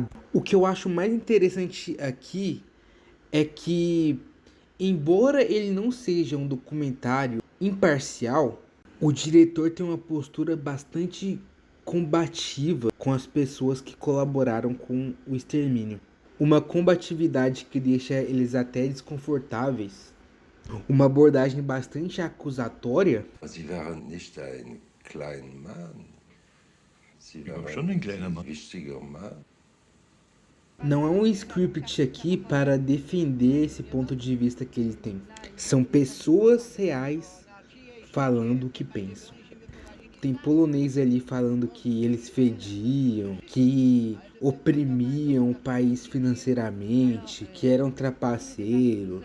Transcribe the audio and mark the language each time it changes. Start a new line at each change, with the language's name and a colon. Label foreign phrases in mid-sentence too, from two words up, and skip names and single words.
Portuguese: O que eu acho mais interessante aqui é que, embora ele não seja um documentário imparcial, o diretor tem uma postura bastante combativa com as pessoas que colaboraram com o extermínio. Uma combatividade que deixa eles até desconfortáveis. Uma abordagem bastante acusatória.
German: Sie waren nicht ein kleiner Mann. Sie waren schon ein kleiner Mann. ein wichtiger Mann.
Portuguese: Não é um script aqui para defender esse ponto de vista que ele tem. São pessoas reais falando o que pensam. Tem polonês ali falando que eles fediam, que oprimiam o país financeiramente, que eram trapaceiros.